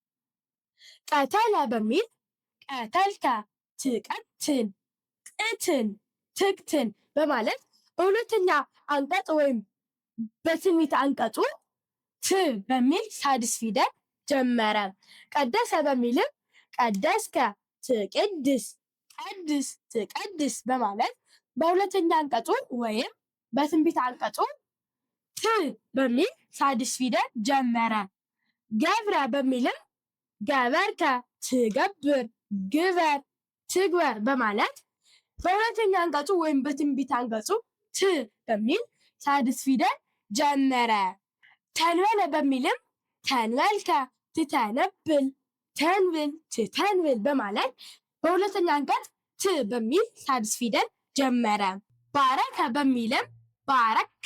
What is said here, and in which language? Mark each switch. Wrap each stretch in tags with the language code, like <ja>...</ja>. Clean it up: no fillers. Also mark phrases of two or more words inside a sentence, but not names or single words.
<am>ቀተለ በሚል</am> <gez>ቀተልከ፣ ትቀትል፣ ቅትል፣ ትቅትል</gez> <am>በማለት በሁለተኛ አንቀጽ ወይም በትንቢት አንቀጹ ት በሚል ሳድስ ፊደል ጀመረ። ቀደሰ በሚልም</am> <gez>ቀደስከ፣ ትቅድስ፣ ቀድስ፣ ትቀድስ</gez> <am>በማለት በሁለተኛ አንቀጹ ወይም በትንቢት አንቀጹ ት በሚል ሳድስ ፊደል ጀመረ። ገብረ በሚልም</am> <gez>ገበርከ፣ ትገብር፣ ግበር፣ ትግበር</gez> <am>በማለት በሁለተኛ አንቀጹ ወይም በትንቢት አንቀጹ ት በሚል ሳድስ ፊደል ጀመረ። ተንበለ በሚልም</am> <gez>ተንበልከ፣ ትተነብል፣ ተንብል፣ ትተንብል</gez> <am>በማለት በሁለተኛ አንቀጽ ት በሚል ሳድስ ፊደል ጀመረ። ባረከ በሚልም ባረከ፣</am>